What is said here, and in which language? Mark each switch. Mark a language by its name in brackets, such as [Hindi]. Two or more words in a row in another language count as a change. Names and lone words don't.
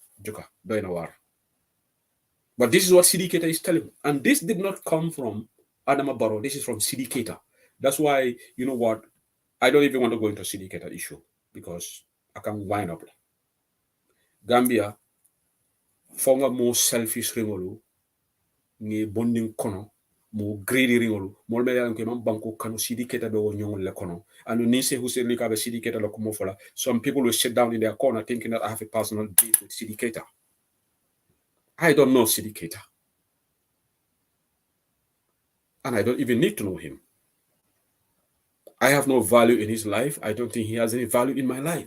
[English] But this is what Sidi Keita is telling. And this did not come from Adama Barrow. This is from Sidi Keita. That's why, you know what, I don't even want to go into Sidi Keita issue because I can wind up. [Mandingo] Gambia, fonga [English] more selfish [Mandingo] ringolu, ni bonding kono, mo greedy ringolu, mo me yalan ke man banko kanu Sidi Keita be wo nyongol le kono. [English] And [Mandingo] ni se Hussein Lika be Sidi Keita lo kumo fola. [English] Some people will sit down in their corner thinking that I have a personal beef with Sidi Keita. I don't know Sidi Keita. And I don't even need to know him. I have no value in his life. I don't think he has any value in my life.